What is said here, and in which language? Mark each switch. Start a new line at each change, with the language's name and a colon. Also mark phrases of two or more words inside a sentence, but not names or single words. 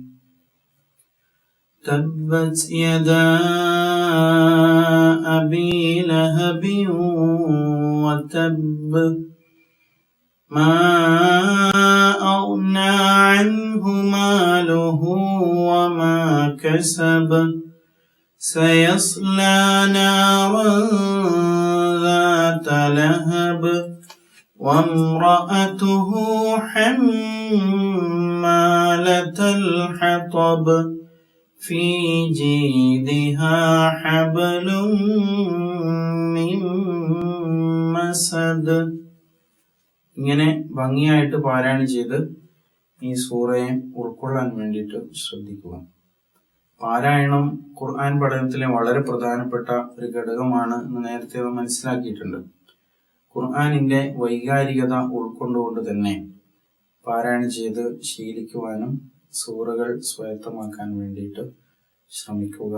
Arabic: تبت يدا أبي لهب وتب ما أغنى عنه ماله وما كسب سيصلى نارا ذات لهب وامرأته حمالة الحطب في جيدها حبل من مسد.
Malayalam: ഇങ്ങനെ ഭംഗിയായിട്ട് പാരായണം ചെയ്ത് ഈ സൂറയെ ഉൾക്കൊള്ളാൻ വേണ്ടിയിട്ട് ശ്രദ്ധിക്കുക. പാരായണം ഖുർആൻ പഠനത്തിലെ വളരെ പ്രധാനപ്പെട്ട ഒരു ഘടകമാണ് എന്ന് നേരത്തെ മനസ്സിലാക്കിയിട്ടുണ്ട്. ഖുർആനിന്റെ വൈകാരികത ഉൾക്കൊണ്ടുകൊണ്ട് തന്നെ പാരായണം ചെയ്ത് ശീലിക്കുവാനും സൂറകൾ സ്വായത്തമാക്കാൻ വേണ്ടിയിട്ട് ശ്രമിക്കുക.